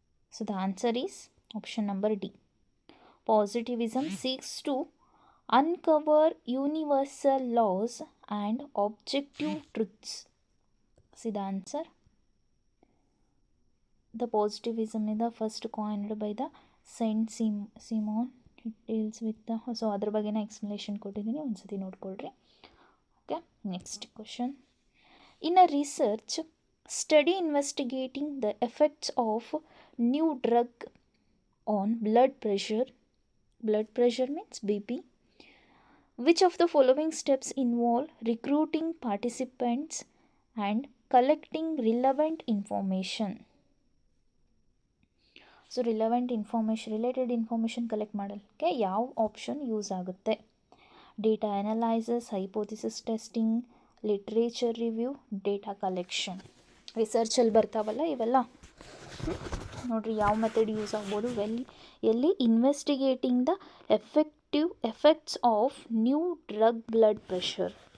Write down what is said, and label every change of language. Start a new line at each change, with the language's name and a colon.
English: So the answer is option number D. Positivism seeks to uncover universal laws and objective truths. See the answer. The positivism is the first coined by the Saint Simon. It deals with the, so
Kannada: ಅದರ ಬಗ್ಗೆನ explanation ಕೊಟ್ಟಿದ್ದೀನಿ, ಒಂದ್ಸತಿ ನೋಡ್ಕೊಳ್ರಿ.
English: Okay, next question. In a research study investigating the effects of new drug on blood pressure means BP, which of the following steps involve recruiting participants and collecting relevant information? So related information collect
Kannada: ಮಾಡಲಿಕ್ಕೆ ಯಾವ option use ಆಗುತ್ತೆ?
English: Data analysis, hypothesis testing, literature review, data collection.
Kannada: ರಿಸರ್ಚಲ್ಲಿ ಬರ್ತಾವಲ್ಲ ಇವೆಲ್ಲ ನೋಡಿರಿ, ಯಾವ method use ಆಗ್ಬೋದು, ಎಲ್ಲಿ
English: Investigating the effects of new drug blood pressure.